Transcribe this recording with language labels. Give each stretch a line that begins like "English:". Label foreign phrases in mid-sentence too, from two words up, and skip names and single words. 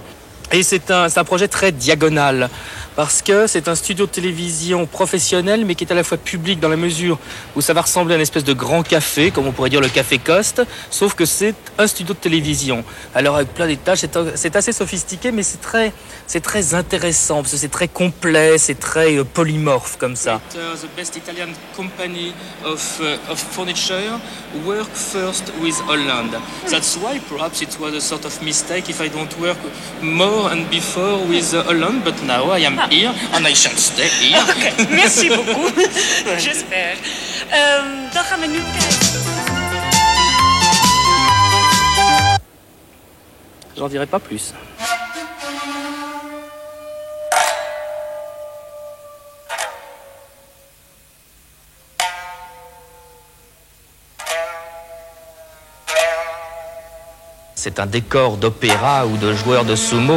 French: Et c'est un projet très diagonal, parce que c'est un studio de télévision professionnel, mais qui est à la fois public dans la mesure où ça va ressembler à une espèce de grand café, comme on pourrait dire le Café Coste, sauf que c'est un studio de télévision. Alors avec plein d'étages, c'est assez sophistiqué, mais c'est très intéressant, parce que c'est très complet, c'est très polymorphe comme ça.
English: The best Italian company of furniture work first with Holland. That's why perhaps it was a sort of mistake if I don't work more and before with Holland, but now I am here and I shall stay here.
Dutch: Oké,
French: merci beaucoup. J'espère.
Dutch: Dan gaan we nu kijken.
French: J'en dirai pas plus. C'est un décor d'opéra ou de joueur de sumo.